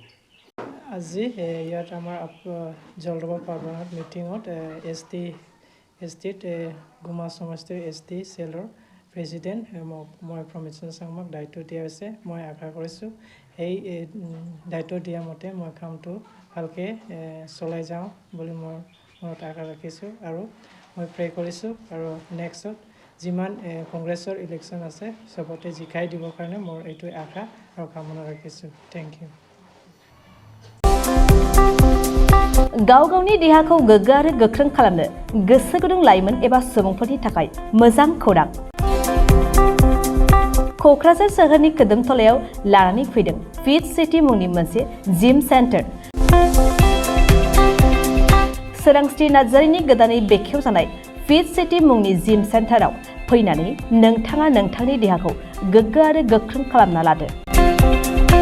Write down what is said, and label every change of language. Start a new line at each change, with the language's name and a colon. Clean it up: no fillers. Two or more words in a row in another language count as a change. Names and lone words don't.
Assamese: আজি ইয়াত আমাৰ জলদবা পাৰ্বণত মিটিঙত এছটিত গুমা সমষ্টিৰ এছটি চেলৰ প্ৰেচিডেণ্ট মই প্ৰমিচন চাংমাক দায়িত্ব দিয়া হৈছে মই আশা কৰিছোঁ এই দায়িত্ব দিয়া মতে মই কামটো ভালকৈ চলাই যাওঁ বুলি মই মনত আশা ৰাখিছোঁ আৰু মই প্ৰে কৰিছোঁ আৰু নেক্সটত যিমান কংগ্ৰেছৰ ইলেকশ্যন আছে চবতে জিকাই দিবৰ কাৰণে মোৰ এইটোৱে আশা আৰু কামনা ৰাখিছোঁ
English: thank you
Bodo: गाव गावनि देहाखौ गोग्गो आरो गोख्रों खालामनो गोसो गुदुं लाइमोन एबा सुबुंफोरनि थाखाय मोजां खौरां क'क्राझार सोहोरनि खोदोमथलायाव लानानै फैदों फिट सिटी मुंनि मोनसे
English: gym center
Bodo: सोरांस्रि नार्जारिनि गोदानै बेखेवजानाय फिट सिटी मुंनि
English: gym center
Bodo: फैनानै नोंथाङा नोंथांनि देहाखौ गोग्गो आरो गोख्रों खालामना लादो